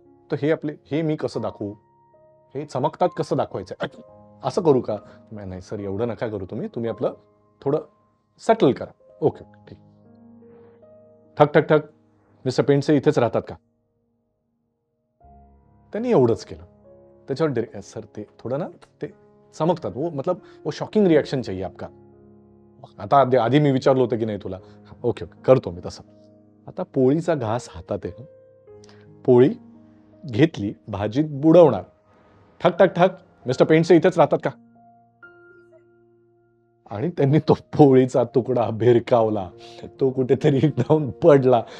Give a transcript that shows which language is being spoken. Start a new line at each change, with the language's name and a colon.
Marathi: तर हे मी कसं दाखवू? हे चमकतात कसं दाखवायचं? असं करू का? नाही सर एवढं नका करू तुम्ही आपलं थोडं सेटल करा. ओके ठीक. ठक ठक ठक, मिस्टर पेंडसे इथेच राहतात का? त्यांनी एवढंच केलं. त्याच्यावर सर ते थोडं ना ते चमकतात.
Hindi: वो मतलब वो शॉकिंग रिॲक्शन चाहिए आपका.
Marathi: आता आधी मी विचारलं होतं की नाही तुला? ओके करतो मी तसं. आता पोळीचा घास हातात आहे. पोळी घेतली, भाजीत बुडवणार. ठक ठक ठक, मिस्टर पेंडसे इथेच राहतात का? आणि त्यांनी तो पोळीचा तुकडा भिरकावला. तो कुठेतरी जाऊन पडला.